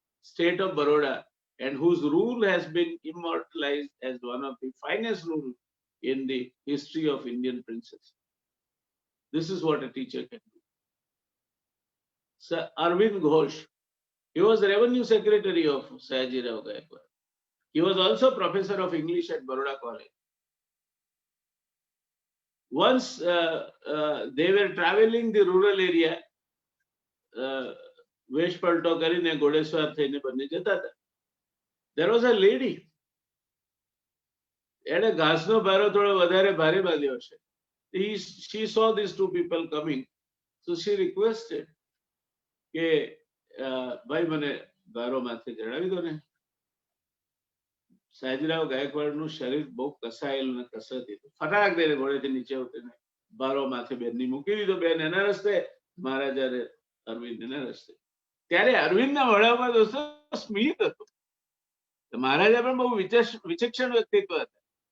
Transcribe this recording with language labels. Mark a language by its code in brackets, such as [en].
[en] state of Baroda, and whose rule has been immortalized as one of the finest rule in the history of Indian princes. This is what a teacher can do. Sir Arvind Ghosh, he was Revenue Secretary of Sayaji Rao Gaikwad. He was also Professor of English at Baroda College. Once they were traveling the rural area, [gu] વેશ પલટો કરીને ઘોડેસવાર થઈને બંને જતા હતા. [en] There was a lady. [gu] એણે ઘાસનો ભારો થોડો વધારે ભારે બાંધ્યો છે. [en] She saw these two people coming, so she requested [gu] કે ભાઈ મને ભારો માથે ચડાવી દો ને. સયાજીરાવ ગાયકવાડનું શરીર બહુ કસાયેલું ને કસરત હતું. ફટાક દઈને ઘોડેથી નીચે ઉતરીને ભારો માથે બેનની મૂકી દીધો. બેન એના રસ્તે, મહારાજા અરવિંદ એના રસ્તે. ત્યારે અરવિંદના મોઢામાં દોસ્તો સ્મિત હતું. મહારાજા પણ બહુ વિચક્ષણ વ્યક્તિત્વ હતા.